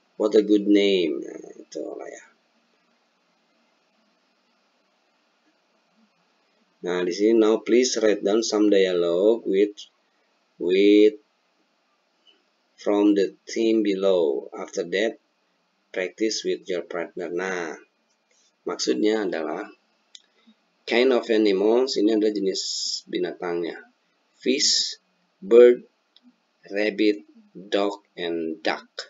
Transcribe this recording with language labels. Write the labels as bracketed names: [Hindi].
[English] What a good name. [Indonesian] Nah, itu lah ya. Nah, di sini [English] now please write down some dialogue with from the theme below. After that, practice with your partner. [Indonesian] Nah, maksudnya adalah [English] kind of animals, [Indonesian] ini adalah jenis binatangnya. [English] Fish, bird, rabbit, dog, and duck.